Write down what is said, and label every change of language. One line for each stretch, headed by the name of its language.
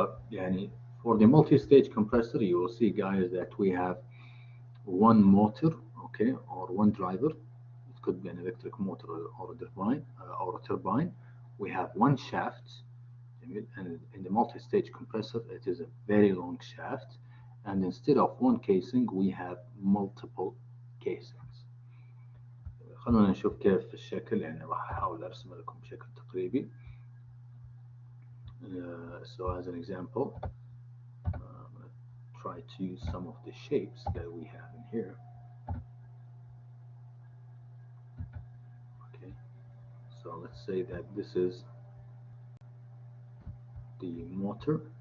Arabic: يعني
English: for the multi-stage compressor you will see guys that we have one motor, okay, or one driver. It could be an electric motor or a turbine. We have one shaft, and in the multi-stage compressor it is a very long shaft, and instead of one casing we have multiple casings.
Arabic: خلونا نشوف كيف في الشكل، يعني راح أحاول أرسم لكم بشكل تقريبي.
English: So as an example, I'm going to try to use some of the shapes that we have in here. Okay, so let's say that this is the motor.